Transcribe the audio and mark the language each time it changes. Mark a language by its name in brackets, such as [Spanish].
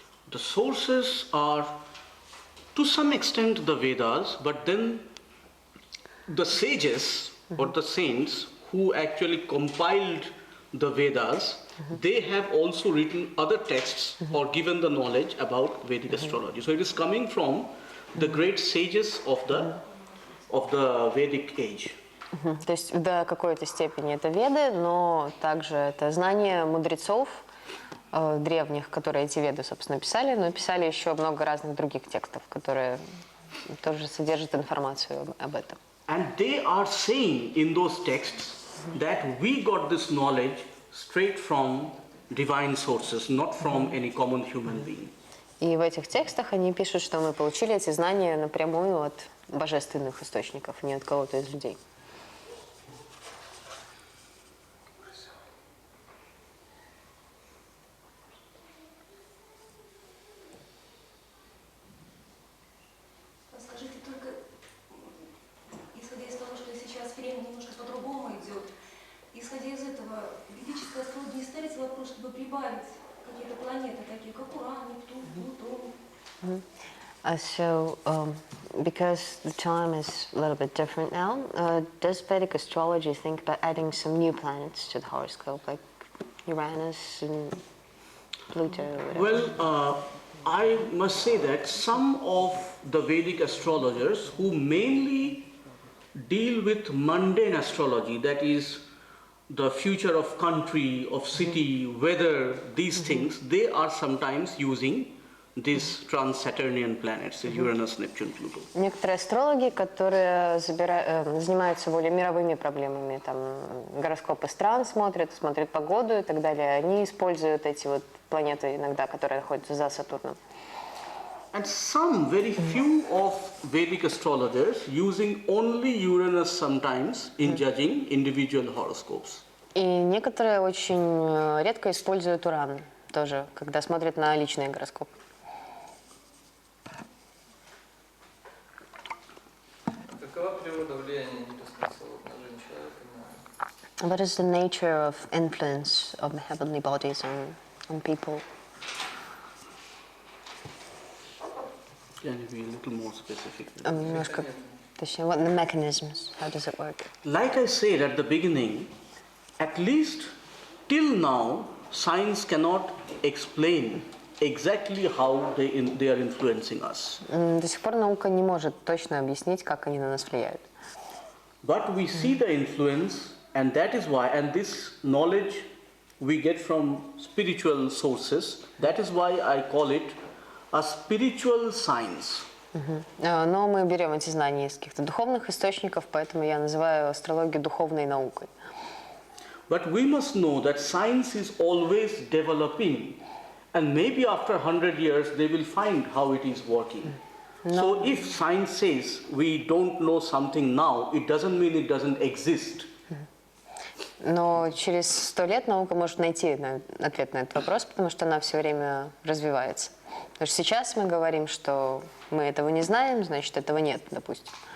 [English] The sources are, to some extent, the Vedas, but then the sages or the saints who actually compiled the Vedas, they have also written other texts or given the knowledge about Vedic astrology. So it is coming from the great sages of the Vedic age. [Russian] То есть до какой-то степени это веды, но также это знания мудрецов древних, которые эти веды, собственно, писали, но писали еще много разных других текстов, которые тоже содержат информацию об этом. [English] And they are saying in those texts that we got this knowledge straight from divine sources, not from any common human being. [Russian] И в этих текстах они пишут, что мы получили эти знания напрямую от божественных источников, не от кого-то из людей. Скажите только, исходя из того, что сейчас время немножко по-другому идет, исходя из этого, ведическая астрология не ставится вопрос, чтобы прибавить какие-то планеты, такие как Уран, Нептун, Плутон. [English] So, because the time is a little bit different now, does Vedic astrology think about adding some new planets to the horoscope, like Uranus and Pluto? Or whatever? Well, I must say that some of the Vedic astrologers who mainly deal with mundane astrology, that is the future of country, of city, weather, these things, they are sometimes using these trans-Saturnian planets, Uranus, Neptune, Pluto. [Russian] Некоторые астрологи, которые занимаются более мировыми проблемами, там гороскопы стран смотрят погоду и так далее, они используют эти вот планеты иногда, которые находятся за Сатурном. [English] And some, very few of Vedic astrologers using only Uranus sometimes in judging individual horoscopes. [Russian] И некоторые очень редко используют Уран тоже, когда смотрят на личные гороскопы. Какова природа влияния небесных на жизнь человека? [English] What is the nature of influence of the heavenly bodies on people? Can you be a little more specific? [Russian] Немножко, точнее, [English] what the mechanisms? How does it work? Like I said at the beginning, at least till now, science cannot explain exactly how they are influencing us. [Russian] До сих пор наука не может точно объяснить, как они на нас влияют. [English] But we see the influence, and that is why, and this knowledge we get from spiritual sources. That is why I call it a spiritual science. [Russian] Но мы берем эти знания из каких-то духовных источников, поэтому я называю астрологию духовной наукой. [English] But we must know that science is always developing, and maybe after 100 years they will find how it is working. So if science says we don't know something now, it doesn't mean it doesn't exist. [Russian] Но через 100 лет наука может найти ответ на этот вопрос, потому что она все время развивается. Потому что сейчас мы говорим, что мы этого не знаем, значит, этого нет, допустим.